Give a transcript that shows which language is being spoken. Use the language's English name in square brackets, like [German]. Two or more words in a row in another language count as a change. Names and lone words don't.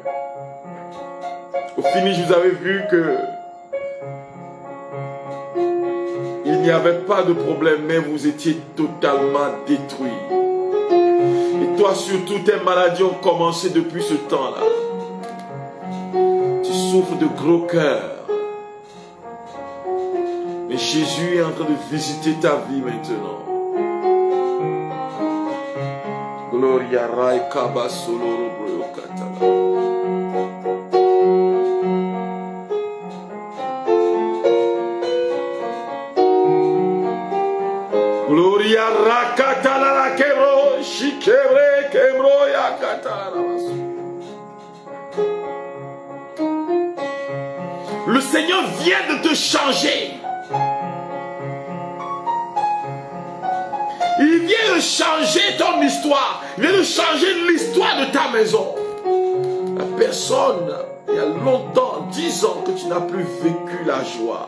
[French] Au finish, vous avez vu que il n'y avait pas de problème, mais vous étiez totalement détruit. Et toi surtout, tes maladies ont commencé depuis ce temps-là. Tu souffres de gros cœur. Mais Jésus est en train de visiter ta vie maintenant. Gloria Rai Kaba Soloro Broyokatala. Gloria Rakatala la Kebro, Shikebre Kebro Yakatala. Le Seigneur vient de te changer. Il vient de changer ton histoire. Il vient de changer l'histoire de ta maison. La personne, il y a longtemps, 10 ans que tu n'as plus vécu la joie.